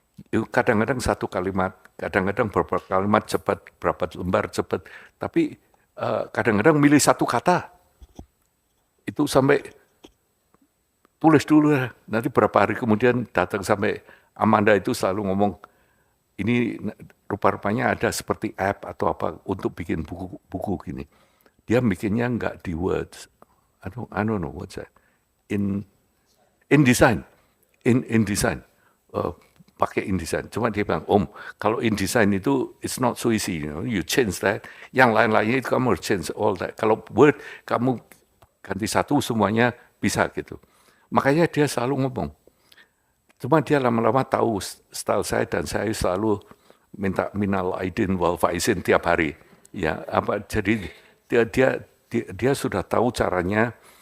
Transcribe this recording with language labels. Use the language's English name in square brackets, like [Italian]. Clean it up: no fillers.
[Indonesian] Kadang-kadang satu kalimat, kadang-kadang beberapa kalimat cepat, berapa lembar cepat, tapi kadang-kadang milih satu kata, itu sampai tulis dulu, nanti berapa hari kemudian datang sampai Amanda itu selalu ngomong, ini rupa-rupanya ada seperti app atau apa untuk bikin buku gini. Dia bikinnya nggak di [English] words, I don't know what's that, in design, in design. Pakai InDesign. [Indonesian] Cuma dia bilang, Om, kalau InDesign itu [English] it's not so easy, you change that. [Indonesian] Yang lain-lainnya itu kamu harus [English] change all that. [Indonesian] Kalau Word kamu ganti satu semuanya bisa gitu. Makanya dia selalu ngomong. Cuma dia lama-lama tahu style saya dan saya selalu minta minal aidin wal faizin tiap hari. Ya, jadi dia sudah tahu caranya.